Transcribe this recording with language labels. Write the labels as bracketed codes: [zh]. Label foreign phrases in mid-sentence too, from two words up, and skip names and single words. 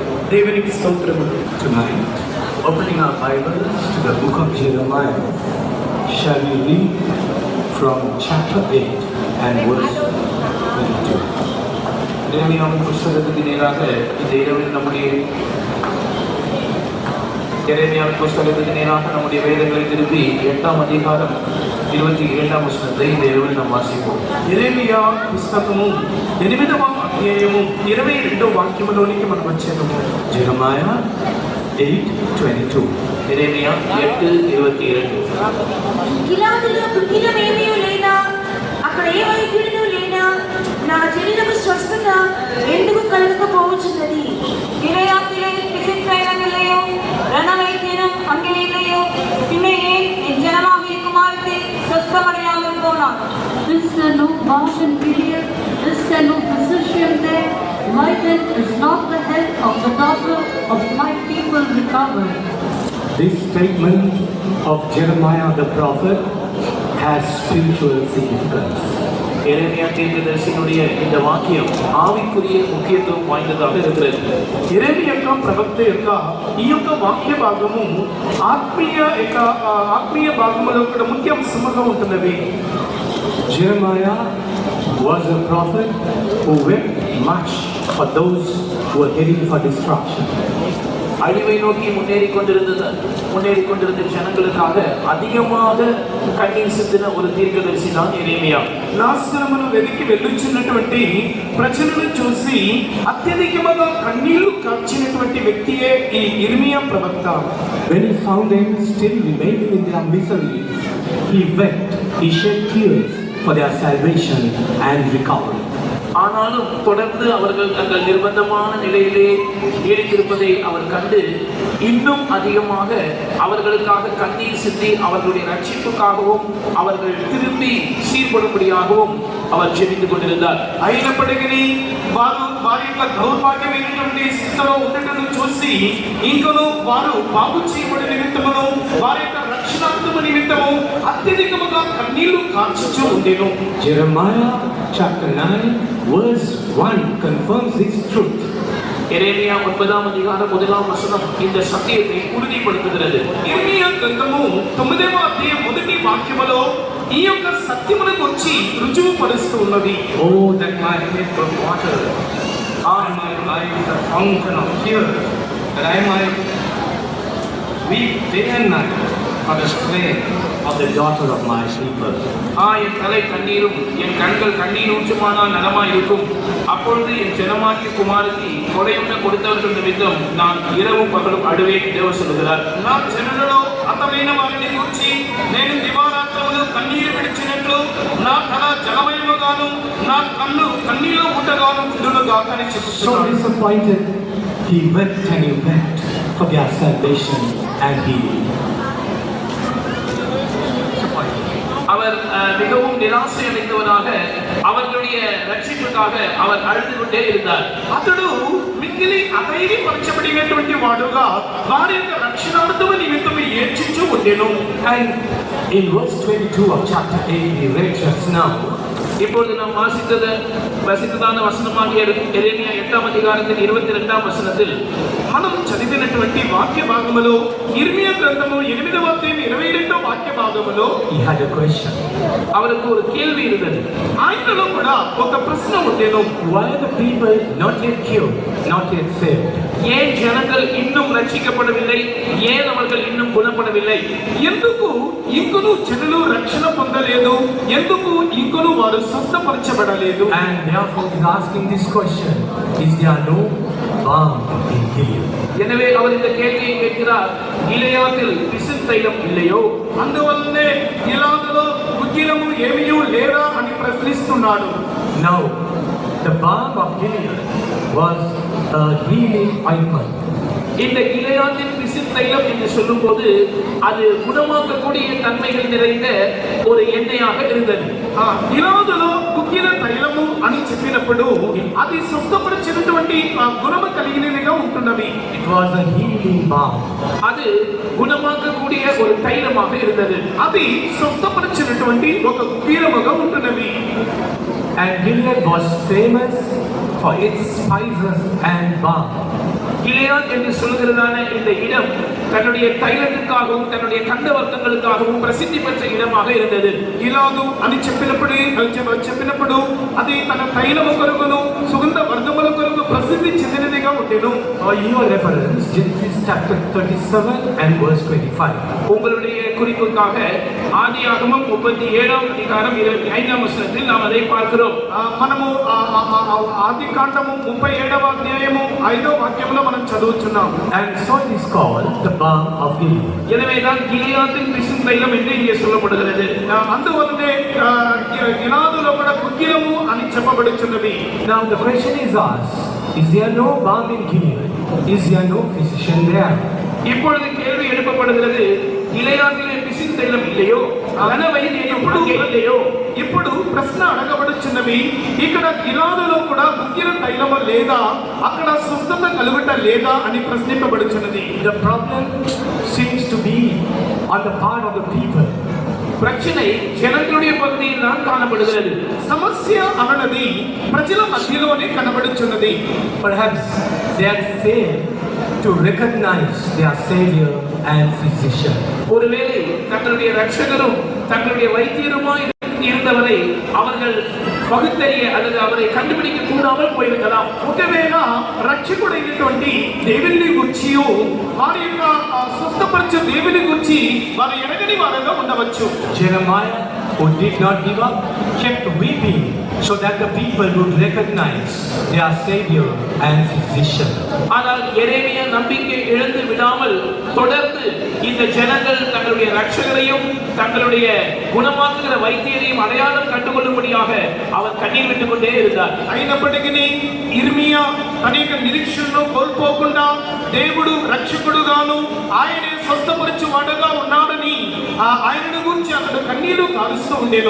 [te] దేవునికి స్తోత్రములు. [en] Tonight, opening our Bibles to the book of Jeremiah, shall we read from chapter 8 and verse 22. [ta] எரேமியாவின் புஸ்தகத்துக்கு நேராக இந்த இரவில் நம்முடைய வேதங்களை திருப்பி 8ஆம் அதிகாரம் 27ஆம் வசனத்தை இந்த இரவில் நாம் வாசிப்போம். [te] యెరెమీయా పుస్తకము 8వ అధ్యాయము 22వ వాక్యములోనికి మనం వచ్చేదము. [en] Jeremiah 8:22. [ta] எரேமியா 8:22. [te] గిలాదులో దుఃఖితమేమీ లేదా, అక్కడ ఏ వైద్యుడును లేనా, నా శరీరము స్వస్థత ఎందుకు కలగకపోవచ్చున్నది? [ta] గిలయాదిலே பிசித்தையிலையோ ரணவைத்தியனும் அங்கே இல்லையோ, பின்னே ஏன் என் ஜனமாகிய குமாரத்தை சொஸ்தமடையாமல் போனான்? [en] Is there no balm in Gilead? Is there no physician there? Why then is not the health of the daughter of my people recovered? This statement of Jeremiah the prophet has spiritual significance. [ta] எரேமியா தீர்க்கதரிசியினுடைய இந்த வாக்கியம் ஆவிக்குரிய முக்கியத்துவம் வாய்ந்ததாக இருக்கிறது. [te] యెరెమీయా యొక్క ప్రవక్త యొక్క ఈ యొక్క వాక్య భాగము ఆత్మీయ భాగములో కూడా ముఖ్య అంశముగా ఉంటున్నది. [en] Jeremiah was a prophet who wept much for those who were heading for destruction. [ta] அழிவை நோக்கி முன்னேறி கொண்டிருந்த ஜனங்களுக்காக அதிகமாக கண்ணீர் சிந்தின ஒரு தீர்க்கதரிசி தான் எரேமியா. [te] నాశనమును వెతికి వెళ్ళుచున్నటువంటి ప్రజలను చూసి అత్యధికముగా కన్నీళ్లు కార్చినటువంటి వ్యక్తియే ఈ ఇర్మియా ప్రవక్త. [en] When he found them still remaining in their misery, he wept, he shed tears for their salvation and recovery. [ta] ஆனாலும் தொடர்ந்து அவர்கள் தங்கள் நிர்பந்தமான நிலையிலே நீடித்திருப்பதை அவர் கண்டு இன்னும் அதிகமாக அவர்களுக்காக கண்ணீர் சிந்தி அவர்களுடைய ரட்சிப்புக்காகவும் அவர்கள் திரும்பி சீர்படும்படியாகவும் அவர் ஜெபித்து கொண்டிருந்தார். [te] అయినప్పటికీ వారి యొక్క దౌర్భాగ్యమైనటువంటి స్థితిలో ఉండటం చూసి ఇంకను వారు బాగు చేయబడి నిమిత్తమును వారి యొక్క రక్షణార్థము నిమిత్తము అత్యధికముగా కన్నీళ్లు కార్చుచూ ఉండేను. [en] Jeremiah chapter 9 verse 1 confirms this truth. [ta] எரேமியா 9ஆம் அதிகாரம் 1ஆம் வசனம் இந்த சத்தியத்தை உறுதிப்படுத்துகிறது. [te] ఇర్మియా గ్రంథము 9వ అధ్యాయం మొదటి వాక్యములో ఈ యొక్క సత్యమును గురించి రుజువు పరుస్తూ ఉన్నది. [en] Oh, that my head was watered, and my eyes a fountain of tears, that I might weep day and night for the slain of the daughter of my people. [ta] என் தலை கண்ணீரும் என் கண்கள் கண்ணீரூற்றுமானால் நலமாய் இருக்கும். அப்பொழுது என் ஜனமாகிய குமாரத்தி கொடையுண்ண கொடுத்தவர்கள் நிமித்தம் நான் இரவும் பகலும் அழுவேன் தேவ சொல்லுகிறார். [te] నా జనులలో అతమైన వారిని గురించి నేను దివారాత్రములు కన్నీరు విడిచినట్లు నా తల జలమయముగాను నా కన్ను కన్నీలో ఉండగాను ఉండునుగాక అని So చెప్తున్నాడు. [en] disappointed, he wept and he wept for their salvation and healing. [ta] அவர் மிகவும் நிராசை அடைந்தவராக அவர்களுடைய ரட்சிப்புக்காக அவர் அழுது கொண்டே இருந்தார். [te] అతడు మిక్కిలి అధైర్యపరచబడినటువంటి వాడుగా వారి యొక్క రక్షణార్థము నిమిత్తము ఏడ్చుచూ ఉండెను. [en] And in verse 22 of chapter 8 we read just now, [ta] இப்பொழுது நாம் வாசித்ததான வசனமாகிய எரேமியா 8ஆம் அதிகாரத்தின் 22ஆம் வசனத்தில் [te] మనం చదివినటువంటి వాక్య భాగములో ఇర్మియా గ్రంథము 8వ అధ్యాయం 22వ వాక్య భాగములో [en] he had a question. [ta] அவருக்கு ஒரு கேள்வி இருந்தது. [te] ఆయనలో కూడా ఒక ప్రశ్న ఉండేను. [en] Why are the people not yet cured, not yet saved? [ta] ஏன் ஜனங்கள் இன்னும் ரட்சிக்கப்படவில்லை, ஏன் அவர்கள் இன்னும் குணப்படவில்லை, [te] ఎందుకు ఇంకను జనులు రక్షణ పొందలేదు, ఎందుకు ఇంకను వారు స్వస్థపరచబడలేదు? [en] And therefore he is asking this question, is there no balm in Gilead? [ta] எனவே அவர் இந்த கேள்வியை கேட்கிறார். கிலெயாதில் பிசின் தைலம் இல்லையோ? [te] అందువల్లనే గిలాదులో గుగ్గిలము ఏమీయూ లేదా అని ప్రశ్నిస్తున్నాడు. [en] No, the balm of Gilead was a healing ointment. [ta] இந்த கிலெயாதின் பிசின் தைலம் என்று சொல்லும்போது அது குணமாக்கக்கூடிய தன்மைகள் நிறைந்த ஒரு எண்ணெயாக இருந்தது. [te] గిలాదులో గుగ్గిల తైలము అని చెప్పినప్పుడు అది స్వస్థపరిచినటువంటి గుణము కలిగినదిగా ఉంటున్నది. [en] It was a healing balm. [ta] அது குணமாக்கக்கூடிய ஒரு தைலமாக இருந்தது. [te] అది స్వస్థపరిచినటువంటి ఒక గుగ్గిలముగా ఉంటున్నది. [en] And Gilead was famous for its spices and balm. [ta] கிலியாத் என்று சொல்கிறதான இந்த இடம் தன்னுடைய தைலத்துக்காகவும் தன்னுடைய கந்த வர்க்கங்களுக்காகவும் பிரசித்தி பெற்ற இடமாக இருந்தது. [te] గిలాదు అని చెప్పినప్పుడు అది తన తైలము కొరకును సుగంధ వర్గముల కొరకు ప్రసిద్ధి చెందినదిగా ఉండెను. [en] Your reference, Genesis chapter 37 and verse 25. [ta] உங்களுடைய குறிப்புக்காக ஆதியாகமம் 37ஆம் அதிகாரம் 25ஆம் வசனத்தில் நாம் அதை பார்க்கிறோம். [te] మనము ఆది కాండము 37వ అధ్యాయము 5వ వాక్యంలో మనం చదువుతున్నాం. [en] And so it is called the balm of Gilead. [ta] எனவேதான் கிலியாத்தின் பிசின் தைலம் என்று இங்கே சொல்லப்படுகிறது. [te] అందువల్లనే గిలాదులో కూడా కుక్కిలము అని చెప్పబడుచున్నది. [en] Now the question is asked, is there no balm in Gilead? Is there no physician there? [ta] இப்பொழுது கேள்வி எழுப்பப்படுகிறது, கிலியாதிலே பிசின் தைலம் இல்லையோ, ఘనవైద్యం இல்லையோ? [te] ఇప్పుడు ప్రశ్న అడగబడుచున్నవి, ఇక్కడ గిలాదులో కూడా కుక్కిల తైలము లేదా, అక్కడ స్వస్థత కలుగుట లేదా అని ప్రశ్నింపబడుచున్నది. [en] The problem seems to be on the part of the people. [ta] பிரச்சனை ஜனங்களுடைய பகுதியில் தான் காணப்படுகிறது. [te] సమస్య అన్నది ప్రజల మధ్యలోనే కనబడుచున్నది. [en] Perhaps they had failed to recognize their savior and physician. [ta] ஒருவேளை தங்களுடைய ரட்சகரும் தங்களுடைய வைத்தியருமாய் இருந்தவரை அவர்கள் பகுத்தறிய அல்லது அவரை கண்டுபிடிக்க கூடாமல் போயிருக்கலாம். [te] ఒకవేళ రక్షకుడైనటువంటి దేవుని గురించి వారి యొక్క స్వస్థపరచ దేవుని గురించి వారు ఎరగని వారుగా ఉండవచ్చు. [en] Jeremiah, who did not give up, kept weeping so that the people would recognize their savior and physician. [ta] ஆனால் எரேமியா நம்பிக்கை இழந்து விடாமல் தொடர்ந்து இந்த ஜனங்கள் தங்களுடைய ரட்சகரையும் தங்களுடைய குணமாக்குகிற வைத்தியரையும் அடையாளம் கண்டுகொள்ளும்படியாக அவர் கண்ணீர் விட்டுக் கொண்டே இருந்தார். [te] అయినప్పటికీ ఇర్మియా అనేక నిరీక్షణను కోల్పోకుండా దేవుడు రక్షకుడుగాను ఆయనే స్వస్థపరచువాడుగా ఉన్నాడని ఆయనను గురించి అతడు కన్నీరు కారుస్తూ ఉండేను.